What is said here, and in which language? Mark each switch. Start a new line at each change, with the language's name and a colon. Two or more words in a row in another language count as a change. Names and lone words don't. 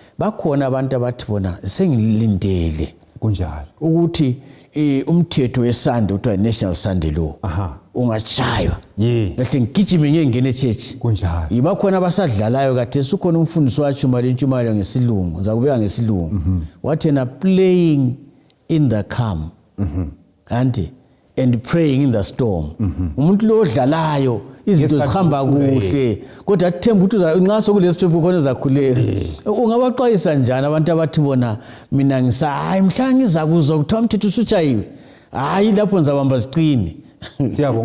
North Ndebele: Bakhona abantu abathi bona sengilindele kunjalo ukuthi umthetho weSunday uthiwa National Sunday Law. Ungachaywa. Kahle ngigijime ngiyengena eChurch. Kunjalo. Yibakhona abasadlalayo kade sukhona umfundisi watshumayela ngesilungu, ngizakubeka ngesilungu. Wathi yena
English: playing in the calm. And praying in the storm.
North Ndebele: Umuntu lo odlalayo izinto zihamba kuhle kodwa athemba ukuthi nxa sokulesithembu khona zakhuleka. Ungabaxwayisa njani abantu abathi bona mina hayi mhla ngizakuzwa kuthiwa umthetho usutshayiwe, hayi lapho ngizabamba ziqini? Siyabonga.